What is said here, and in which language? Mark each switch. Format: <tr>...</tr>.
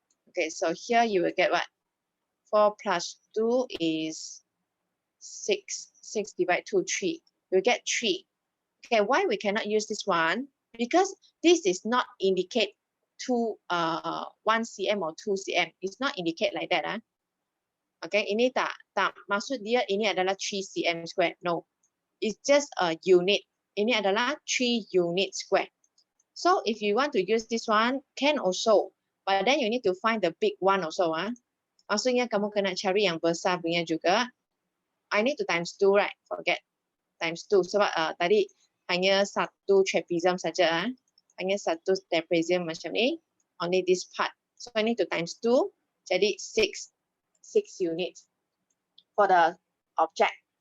<en>Okay, so here you will get what? 4 plus 2 is 6. 6 divided 2, 3. You get 3. Okay, why we cannot use this one? Because this is not indicate 1 cm or 2 cm. It's not indicate like that.</en> <ms>Okay, ini tak maksud dia ini adalah 3 cm square.</ms> <en>No, it's just a unit. Ini adalah 3 unit square. So if you want to use this one, can also. But then you need to find the big one also.</en> <ms>Maksudnya kamu kena cari yang besar punya juga.</ms> <en>I need to times 2, right? Forget. Times 2. Sebab tadi hanya satu trapezium saja. Hanya satu trapezium macam ni. Only this part. So I need to times 2. Jadi 6 units for the object.</en>